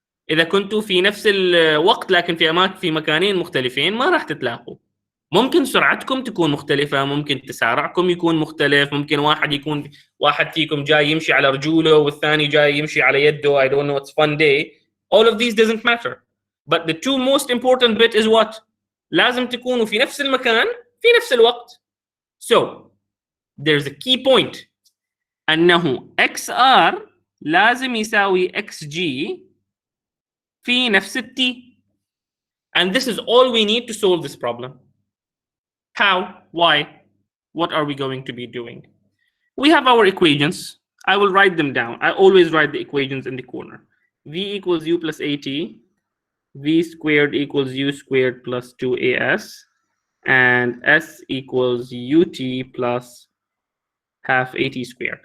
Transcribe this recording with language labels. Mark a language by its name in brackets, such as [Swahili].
[Arabic] إذا كنتوا في نفس الوقت لكن في مكانين مختلفين ما راح تتلاقوا. ممكن سرعتكم تكون مختلفة، ممكن تسارعكم يكون مختلف، ممكن واحد فيكم جاي يمشي على رجوله والثاني جاي يمشي على يده. [English] I don't know, it's fun day. All of these doesn't matter. But the 2 most important bit is what? [Arabic] لازم تكونوا في نفس المكان في نفس الوقت. [English] So there's a key point. [Arabic] أنه XR لازم يساوي XG في نفس T. [English] And this is all we need to solve this problem. How? Why? What are we going to be doing? We have our equations. I will write them down. I always write the equations in the corner. V equals U plus AT. V squared equals U squared plus 2AS. And S equals UT plus half AT squared.